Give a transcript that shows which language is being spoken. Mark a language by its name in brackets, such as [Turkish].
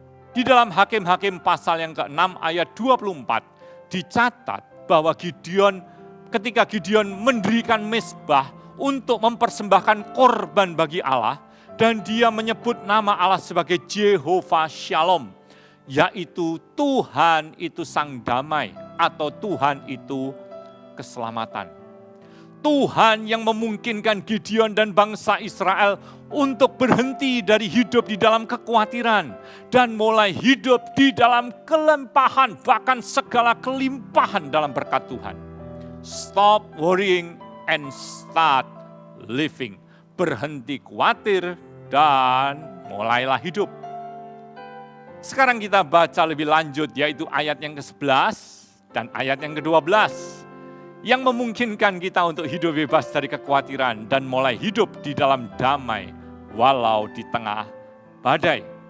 [Indonesian] Di dalam Hakim-Hakim pasal yang ke-6 ayat 24 dicatat bahwa ketika Gideon mendirikan mezbah untuk mempersembahkan korban bagi Allah, dan dia menyebut nama Allah sebagai Jehovah Shalom, yaitu Tuhan itu Sang Damai atau Tuhan itu keselamatan. Tuhan yang memungkinkan Gideon dan bangsa Israel untuk berhenti dari hidup di dalam kekhawatiran dan mulai hidup di dalam kelimpahan, bahkan segala kelimpahan dalam berkat Tuhan. [English] Stop worrying and start living. [Indonesian] Berhenti khawatir dan mulailah hidup. Sekarang kita baca lebih lanjut, yaitu ayat yang ke-11 dan ayat yang ke-12. Yang memungkinkan kita untuk hidup bebas dari kekhawatiran dan mulai hidup di dalam damai walau di tengah badai.